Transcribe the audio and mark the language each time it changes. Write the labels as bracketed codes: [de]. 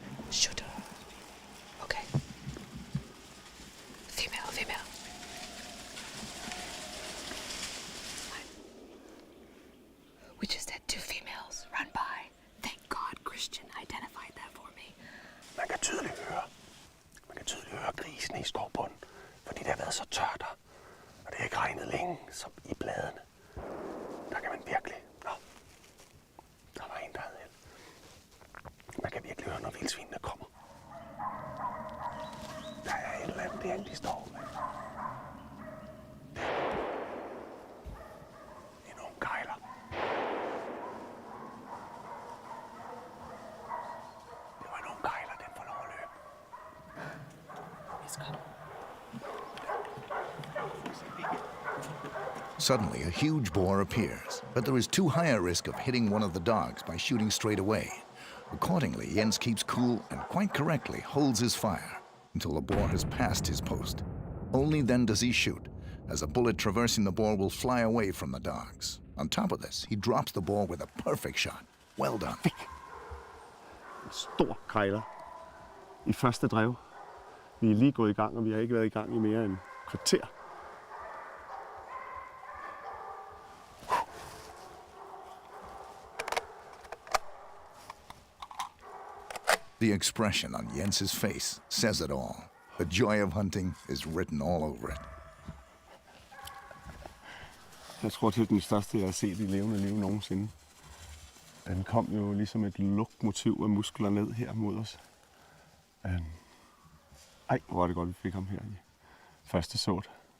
[en] Shoot. Okay. Female. We just had 2 females run by. Thank God Christian identified that for me. [da] Man kan tydeligt høre grisene i skovbunden, fordi det har været så tørt der. Og det har ikke regnet længe, som i bladene. Der kan man virkelig... Nå, der var en, der havde held. Man kan virkelig høre, når vildsvinene kommer. Der er et eller andet derinde, de står med. Det er nogle kejler. Det var nogle kejler, den får lov at løbe. [en] Suddenly, a huge boar appears, but there is too high a risk of hitting one of the dogs by shooting straight away. Accordingly, Jens keeps cool and quite correctly holds his fire until the boar has passed his post. Only then does he shoot, as a bullet traversing the boar will fly away from the dogs. On top of this, he drops the boar with a perfect shot. Well done. [da] En stor kejler i første drev. Vi er lige gået i gang, og vi har ikke været i gang i mere end kvarter. [en] The expression on Jens's face says it all. The joy of hunting is written all over it. [da] Jeg tror, det er den største, jeg har set i levende liv nogensinde. Den kom jo ligesom et lukmotiv af muskler ned her mod os. Ej, hvor var det godt, vi fik ham her i første såt.